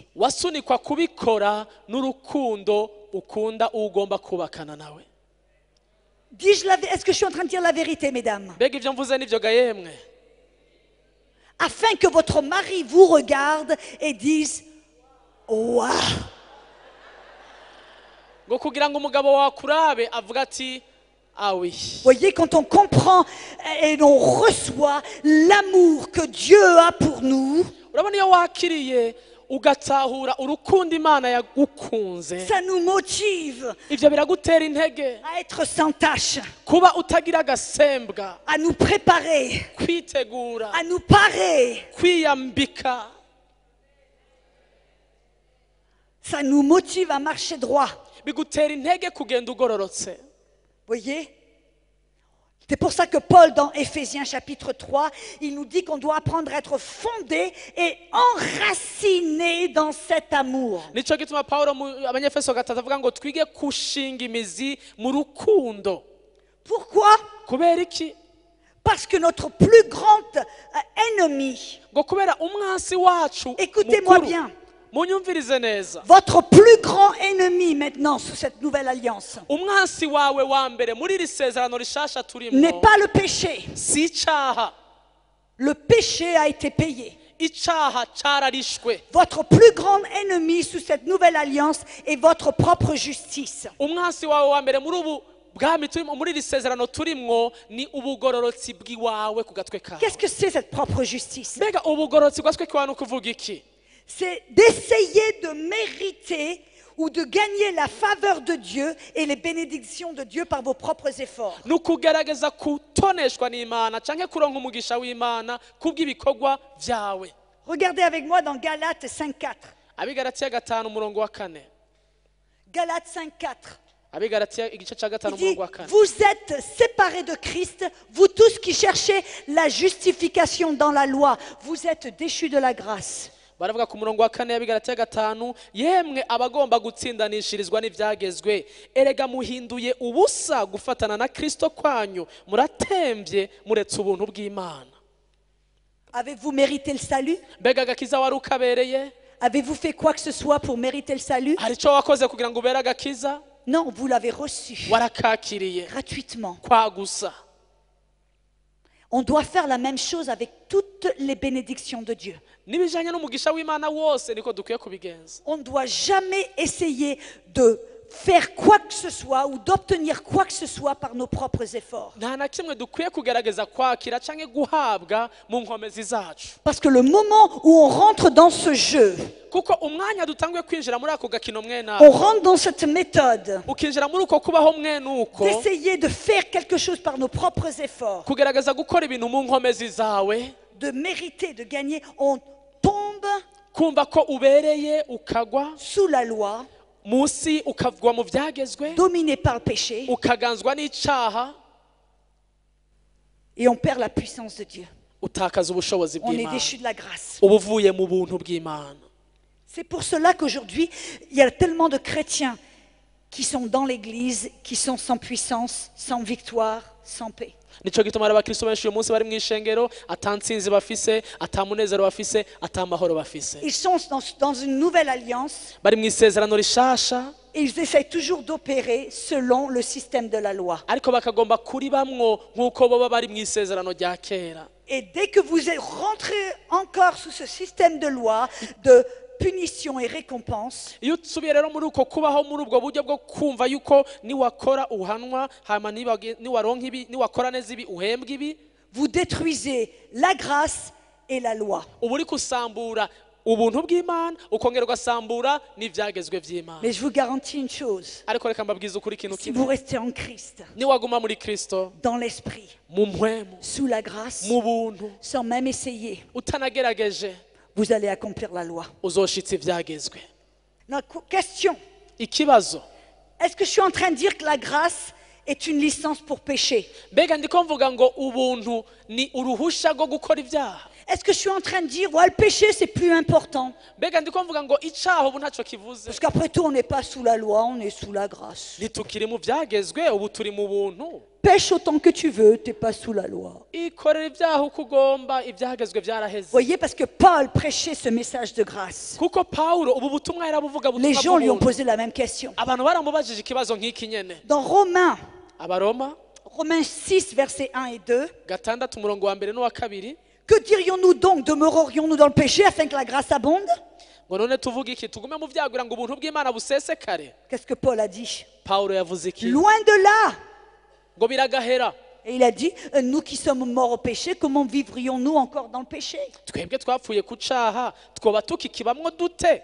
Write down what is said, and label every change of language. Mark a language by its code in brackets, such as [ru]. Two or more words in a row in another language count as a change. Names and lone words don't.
[rn] Wasunikwa kubikora n'urukundo ukunda ugomba kubakana nawe. [fr] Est-ce que je suis en train de dire la vérité, mesdames? [rn] Mbega ivyo mvuze nivyo ga yemwe? [fr] Afin que votre mari vous regarde et dise waouh. [rn] Ngo kugira ngo umugabo wakurabe avuga ati [fr] ah oui. Voyez, quand on comprend et on reçoit l'amour que Dieu a pour nous, [rn] Urabona iyo wakiriye ugatahura urukundo Imana yagukunze. [fr] ça nous motive [rn] Ivyo biragutera intege [fr] à être sans tache, [rn] kuba utagira gasembwa, [fr] à nous préparer, [rn] kwitegura, [fr] à nous parer. [rn] kwiyambika. [fr] Ça nous motive à marcher droit. [rn] Bigutera intege kugenda ugororotse. [fr] Voyez? C'est pour ça que Paul, dans Éphésiens chapitre 3, il nous dit qu'on doit apprendre à être fondé et enraciné dans cet amour. [rn] Nico gituma Paulo mu Abanyefeso 3 avuga ngo twige kushinga imizi mu rukundo. [fr] Pourquoi? [rn] Kubera iki? [fr] Parce que notre plus grand ennemi, [rn] Ngo kubera umwansi wacu [fr] écoutez-moi [rn] mukuru. [fr] bien, [rn] Munyumvirize neza. [fr] votre plus grand ennemi maintenant sous cette nouvelle alliance [rn] Umwansi wawe wa mbere muri iri sezerano rishasha [fr] n'est [rn] turimo [fr] pas le péché. [rn] si icaha. [fr] Le péché a été payé. [rn] Icaha cararishwe. [fr] Votre plus grand ennemi sous cette nouvelle alliance est votre propre justice. [rn] Umwansi wawe wa mbere muri ubu bwami turimo muri iri sezerano turimwo ni ubugororotsi bw'iwawe ku gatwe kawe. [fr] Qu'est-ce que c'est cette propre justice? [rn] Mbega ubugororotsi bw'atwe kawe ni ukuvuga iki? [fr] C'est d'essayer de mériter ou de gagner la faveur de Dieu et les bénédictions de Dieu par vos propres efforts. [rn] Ni ukugerageza kutoneshwa n'Imana canke kuronka umugisha w'Imana kubw'ibikorwa vyawe. [fr] Regardez avec moi dans Galates 5.4. [rn] Abigalatiya 5:4. [fr] Galates 5.4. [rn] Abigalatiya igice ca 5 [fr] Il dit, [rn] umurongo wa 4. [fr] vous êtes séparés de Christ, vous tous qui cherchez la justification dans la loi, vous êtes déchus de la grâce. [rn] Baravuga ku murongo wa 4 y'Abigalatiya 5, yemwe abagomba gutsindanishirizwa n'ivyagezwe, erega muhinduye ubusa gufatana na Kristo kwanyu, muratembye muretse ubuntu bw'Imana. [fr] Avez-vous mérité le salut? [rn] mbega agakiza wari ukabereye? [fr] Avez-vous fait quoi que ce soit pour mériter le salut? [rn] hari icyo wakoze kugira ngo ubere agakiza? [fr] Non, vous l'avez reçu [rn] warakakiriye [fr] gratuitement. [rn] kwa gusa. [fr] On doit faire la même chose avec toutes les bénédictions de Dieu. [rn] n'ibijanye n'umugisha w'Imana wose niko dukwiye kubigenza. [fr] On ne doit jamais essayer de faire quoi que ce soit ou d'obtenir quoi que ce soit par nos propres efforts. [rn] nta na kimwe dukwiye kugerageza kwakira canke guhabwa mu nkomezi zacu, [fr] Parce que le moment où on rentre dans ce jeu, [rn] kuko umwanya dutanguye kwinjira muri ako gakino mwene [fr] on [rn] ako, [fr] rentre dans cette méthode [rn] ukinjira muri uko kubaho mwene uko, [fr] d'essayer de faire quelque chose par nos propres efforts, [rn] kugerageza gukora ibintu mu nkomezi zawe, [fr] de mériter, de gagner, on tombe [rn] kumva ko ubereye ukagwa [fr] sous la loi, [rn] munsi, ukavugwa mu byagezwe, [fr] dominé par le péché, [rn] ukaganzwa n'icaha, [fr] et on perd la puissance de Dieu. [rn] utakaza ubushobozi [fr] On est [rn] bw'Imana, [fr] déchu de la grâce. [rn] uba uvuye mu buntu bw'Imana. [fr] C'est pour cela qu'aujourd'hui, il y a tellement de chrétiens qui sont dans l'église, qui sont sans puissance, sans victoire, sans paix. [rn] nico gituma hari abakristo benshi uyu munsi bari mu ishengero ata ntsinzi bafise, ata munezero bafise, ata amahoro bafise. [fr] Ils sont dans une nouvelle alliance [rn] bari mu isezerano rishasha, [fr] et ils essayent toujours d'opérer selon le système de la loi. [rn] ariko bakagomba kuri bamwo nk'uko baba bari mu isezerano rya kera. [fr] Et dès que vous êtes rentré encore sous ce système de loi, de punition et récompense, [rn] iyo usubiye rero muri uko kubaho muri ubwo buryo bwo kumva yuko niwakora uhanwa, hama niwaronka ibi, niwakora neza ibi uhembwa ibi, [fr] vous détruisez la grâce et la loi. [rn] uba uri gusambura ubuntu bw'Imana, ukongera ugasambura n'ivyagezwe vy'Imana. [fr] Mais je vous garantis une chose, [rn] ariko reka mbabwiza ukuri ikintu [fr] si vous [rn] kimwe, [fr] restez en Christ, [rn] niwaguma muri Kristo, [fr] dans l'esprit, [rn] mu mpwemu, [fr] sous la grâce, [rn] mu buntu, [fr] sans même essayer, [rn] utanagerageje, [fr] vous allez accomplir la loi. [rn] uzoshitsa ivyagezwe. [fr] La question, [rn] Ikibazo, [fr] est-ce que je suis en train de dire que la grâce est une licence pour pécher? [rn] mbega ndiko mvuga ngo ubuntu ni uruhusha rwo gukora ibyaha? [fr] Est-ce que je suis en train de dire, ouais, le péché c'est plus important? [rn] mbega ndiko mvuga ngo icaha ubu ntaco kivuze? [fr] Parce qu'après tout, on n'est pas sous la loi, on est sous la grâce. [rn] ntitukiri mu vyagezwe, ubu turi mu buntu. [fr] Pêche autant que tu veux, t'es pas sous la loi. [rn] ikorera ibyaha uko ugomba, ivyagezwe vyaraheze. [fr] Voyez, parce que Paul prêchait ce message de grâce. [rn] kuko Pawulo ubu butumwa yarabuvuga, [fr] Les [rn] butumwa [fr] gens lui ont [rn] bw'ubuntu. [fr] posé la même question. [rn] abantu baramubajije ikibazo nk'iki nyene. [fr] Dans Romains 6, versets 1 et 2, [rn] 6 umurongo wa mbere n'uwa kabiri, [fr] que dirions-nous donc? Demeurerions-nous dans le péché afin que la grâce abonde? [rn] ngo none tuvuge iki? tugume mu vyagira ngo ubuntu bw'Imana busesekare? [fr] Qu'est-ce que Paul a dit? [rn] Pawulo yavuze iki? [fr] Loin de là. [rn] ngo biragahera. [fr] Et il a dit, nous qui sommes morts au péché, comment vivrions-nous encore dans le péché? [rn] twebwe twapfuye ku caha, twoba tukikibamwo dute?